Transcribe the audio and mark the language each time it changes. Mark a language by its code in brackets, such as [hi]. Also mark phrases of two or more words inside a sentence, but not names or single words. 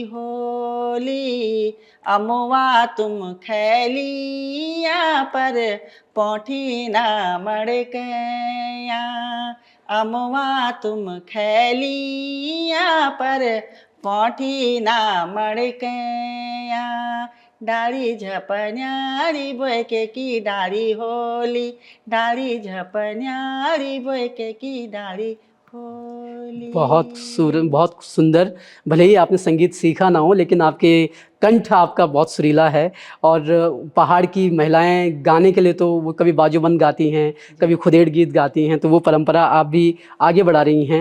[gbm] होली अमुआ तुम खैलिया पर पौठी ना मड़कया अमुआ तुम खैलिया पर पौठी ना मड़कया डारी झपन्यारी बोके की डारी होली डारी झपन्यारी बोके की डारी होली। [hi] बहुत सुंदर। भले ही आपने संगीत सीखा ना हो, लेकिन आपके कंठ आपका बहुत सुरीला है और पहाड़ की महिलाएं गाने के लिए तो वो कभी बाजूबंद गाती हैं, कभी खुदेड़ गीत गाती हैं, तो वो परंपरा आप भी आगे बढ़ा रही हैं।